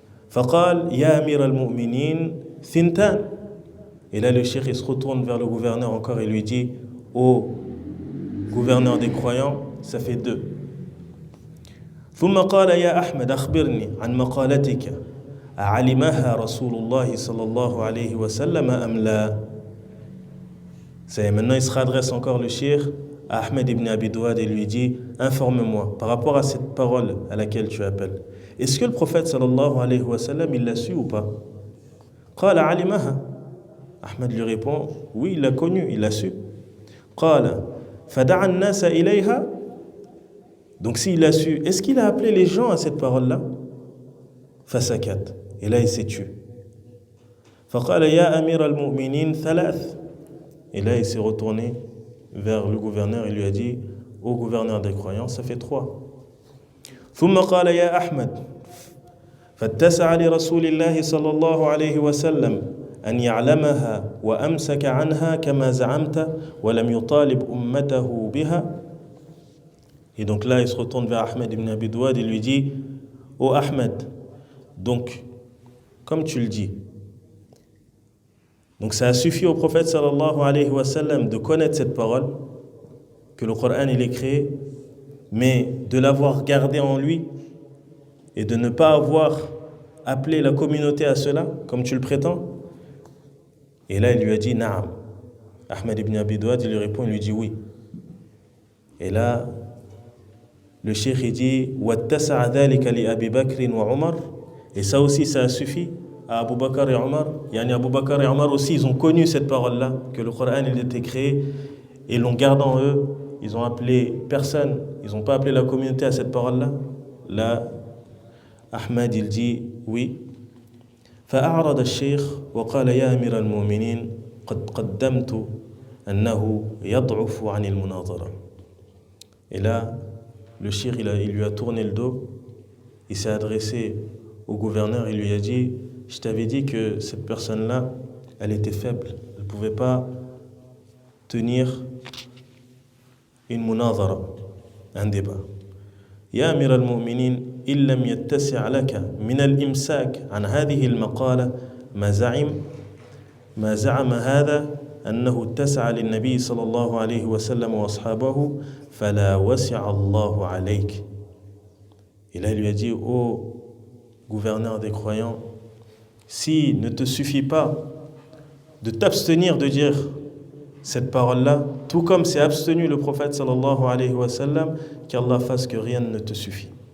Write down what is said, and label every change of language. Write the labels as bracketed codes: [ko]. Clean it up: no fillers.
[ar] فقال يا أمير المؤمنين ثنتان. [fr] Et là le cheikh il se retourne vers le gouverneur encore et lui dit, ô gouverneur des croyants, ça fait deux. [ar] ثم قال يا أحمد أخبرني عن مقالتك أعلمها رسول الله صلى الله عليه وسلم أم لا. [fr] Maintenant il se redresse encore le cheikh à Ahmed ibn Abi Douad et lui dit, informe-moi par rapport à cette parole à laquelle tu appelles. Est-ce que le prophète sallallahu alayhi wa sallam, il l'a su ou pas? [ar] Qala alimaha. [fr] Ahmed lui répond, oui, il l'a connu, il l'a su. [ar] Qala fada'a an-nasa ilayha. [fr] Donc s'il l'a su, est-ce qu'il a appelé les gens à cette parole-là? [ar] Fasakat. [fr] Et là il s'est tué. [ar] Faqala ya amir al-mu'minin thalath. [fr] Et là il s'est retourné vers le gouverneur et lui a dit, ô gouverneur des croyants, ça fait 3. [ar] ثم قال يا أحمد فاتسع لرسول الله صلى الله عليه وسلم أن يعلمها وأمسك عنها كما زعمت ولم يطالب أمته بها. [fr] Et donc là il se retourne vers Ahmed ibn Abi Douad et lui dit, ô Ahmed, donc comme tu le dis, donc ça a suffi au prophète sallallahu alayhi wa sallam de connaître cette parole, que le Coran il est créé, mais de l'avoir gardé en lui et de ne pas avoir appelé la communauté à cela, comme tu le prétends. Et là, il lui a dit, [ar] Naam. [fr] Ahmed ibn Abi Douad, il lui répond, il lui dit oui. Et là, le cheikh, il dit, [ar] وَاتَّسَعَ ذَلِكَ لِأَبِي بَكْرٍ وَعُمَرٍ. [fr] Et ça aussi, ça a suffi à Abu Bakr et Omar. Yani Abu Bakr et Omar aussi, ils ont connu cette parole-là, que le Coran, il était créé, et l'ont gardé en eux. Ils ont appelé personne, ils n'ont pas appelé la communauté à cette parole-là. Là, Ahmed, il dit oui. [ar] فأعرض الشيخ وقال يا أمير المؤمنين قد قدمت أنه يضعف عن المناظرة. [fr] Et là, le cheikh, il lui a tourné le dos, il s'est adressé au gouverneur, il lui a dit, je t'avais dit que cette personne-là, elle était faible, elle ne pouvait pas tenir une munazara, un débat. [ar] يا أمير المؤمنين إن لم يتسع لك من الإمساك عن هذه المقالة ما زعم هذا أنه اتسع للنبي صلى الله عليه وسلم وأصحابه فلا وسع الله عليك. [fr] Et là il lui a dit, ô gouverneur des croyants, si ne te suffit pas de t'abstenir de dire cette parole-là, tout comme s'est abstenu le prophète sallallahu alayhi wa sallam, qu'Allah fasse que rien ne te suffit.